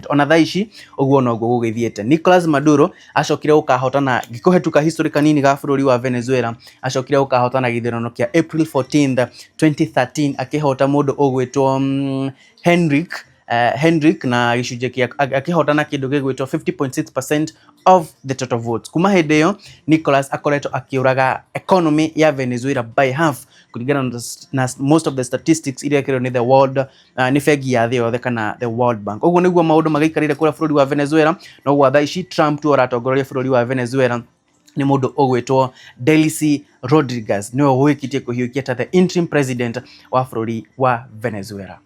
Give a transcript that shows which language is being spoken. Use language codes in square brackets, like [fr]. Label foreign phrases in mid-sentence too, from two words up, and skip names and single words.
[ki] Ona thaa ici ũguo noguo gũgĩthiĩte. Nicolas Maduro acokire gũkahotana gĩkũhetũka history kanini ga bũrũri wa Venezuela, acokire gũkahotana gĩthurano kĩa April 14th 2013 akĩhota mũndũ ũgwĩtwo Henrik na gĩcunjĩ kĩa akĩhotana kĩndũ gĩgwĩtwo 50.6% [en] of the total votes. [ki] Kuma hĩndĩ ĩyo Nicolas akoretwo akĩũraga economy ya Venezuela [en] by half [ki] kũringana na [en] most of the statistics [ki] iria kĩrĩo nĩ [en] the world [ki] nĩ bengi ya thĩ yothe kana [en] the World Bank. [ki] Ũguo nĩguo maũndũ magĩikarĩre kũrĩa bũrũri wa Venezuela, no gwa thaa ici Trump tu aratongoria bũrũri wa Venezuela nĩ mũndũ ũgwĩtwo Delcy Rodriguez niwe ũgwĩkĩtie kũhiũkia ta [en] the interim president [ki] wa bũrũri wa Venezuela.